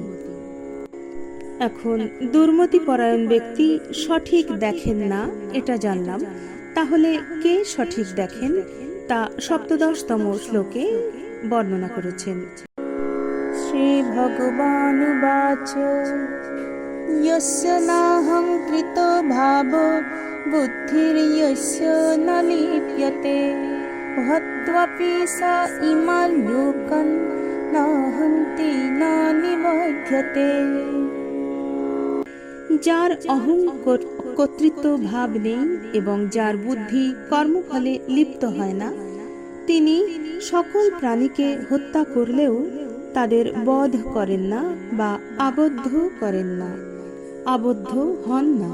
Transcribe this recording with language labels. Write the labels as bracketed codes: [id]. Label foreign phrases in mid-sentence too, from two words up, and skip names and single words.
[bn] এখন দুর্মতি পরায়ণ ব্যক্তি সঠিক দেখেন না, এটা জানলাম। তাহলে কে সঠিক দেখেন তা 17তম শ্লোকে বর্ণনা করেছেন। [sa] শ্রী ভগবানুবাচ यस्य नाहंकृतो भावो बुद्धिर्यस्य न लिप्यते हत्वापि स इमान् लोकान् न हन्ति न निबध्यते। [bn] যার অহং কর্তৃত্ব ভাব নেই এবং যার বুদ্ধি কর্মফলে লিপ্ত হয় না, তিনি সকল প্রাণীকে হত্যা করলেও তাদের বধ করেন না বা আবদ্ধ করেন না, আবদ্ধ হন না।